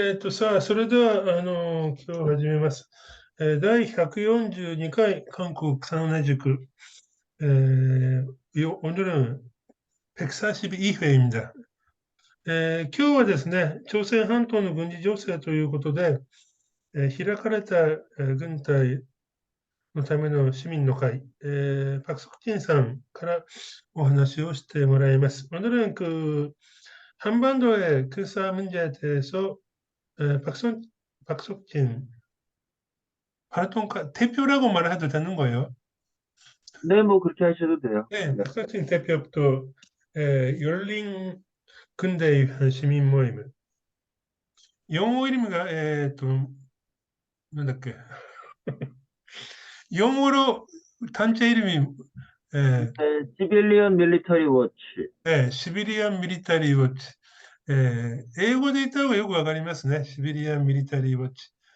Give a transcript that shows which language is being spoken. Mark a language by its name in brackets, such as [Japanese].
[Japanese] さあ、それでは、今日始めます。第142回韓国草の根塾、 [Korean] 오늘은142회입니다. [Japanese] 今日はですね、朝鮮半島の軍事情勢ということで、開かれた、軍隊のための市民の会、パク・ソクチンさんからお話をしてもらいます。 [Korean] 오늘은 한반도의 군사 문제에 대해서 박석진 활동가 대표라고 말해도 되는 거예요. 네, 뭐 그렇게 하셔도 돼요. 네, 네. 박석진 대표부터 열린 근대 시민 모임. 영어 이름이가 뭔데 영어로 단체 이름이 에, 네, 시빌리언 밀리터리 워치. 시비리안 미리타리 워치. [Japanese] 英語で言った方がよくわかりますね。シビリアンミリタリーウォッチ。